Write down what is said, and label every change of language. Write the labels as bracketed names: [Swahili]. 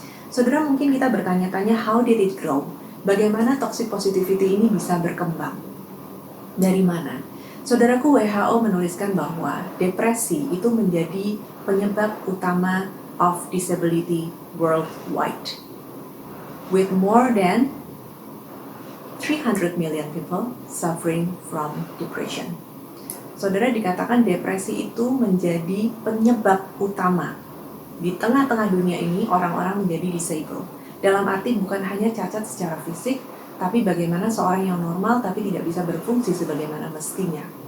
[Indonesian] Saudara, mungkin kita bertanya-tanya, [English] how did it grow? [Indonesian] Bagaimana toxic positivity ini bisa berkembang? Dari mana? Saudaraku, WHO menuliskan bahwa depresi itu menjadi penyebab utama [English] of disability worldwide. With more than 300 million people suffering from depression. [Indonesian] Saudara, dikatakan depresi itu menjadi penyebab utama. Di tengah-tengah dunia ini, orang-orang menjadi disabled. Dalam arti bukan hanya cacat secara fisik, tapi bagaimana seorang yang normal tapi tidak bisa berfungsi sebagaimana mestinya.